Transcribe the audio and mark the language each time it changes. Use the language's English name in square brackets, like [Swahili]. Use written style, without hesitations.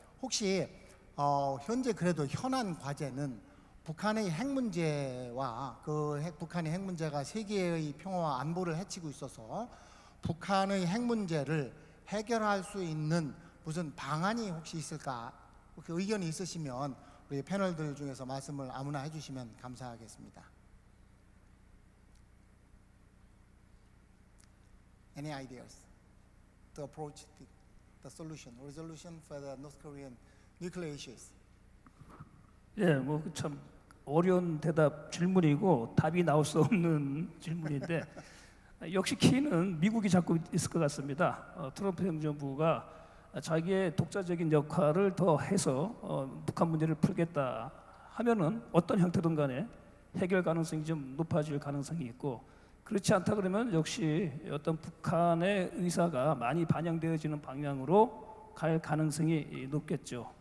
[Korean] 혹시 현재 그래도 현안 과제는 북한의 핵 문제와 북한의 핵 문제가 세계의 평화와 안보를 해치고 있어서 북한의 핵 문제를 해결할 수 있는 무슨 방안이 혹시 있을까? 그 의견이 있으시면 우리 패널들 중에서 말씀을 아무나 해주시면 감사하겠습니다. [English] Any ideas to approach the resolution for the North Korean nuclear issues? [Korean] 예, 뭐 참 어려운 질문이고 답이 나올 수 없는 질문인데 역시 키는 미국이 잡고 있을 것 같습니다. 트럼프 행정부가 자기의 독자적인 역할을 더 해서 북한 문제를 풀겠다 하면은 어떤 형태든 간에 해결 가능성이 좀 높아질 가능성이 있고, 그렇지 않다 그러면 역시 어떤 북한의 의사가 많이 반영되어지는 방향으로 갈 가능성이 높겠죠.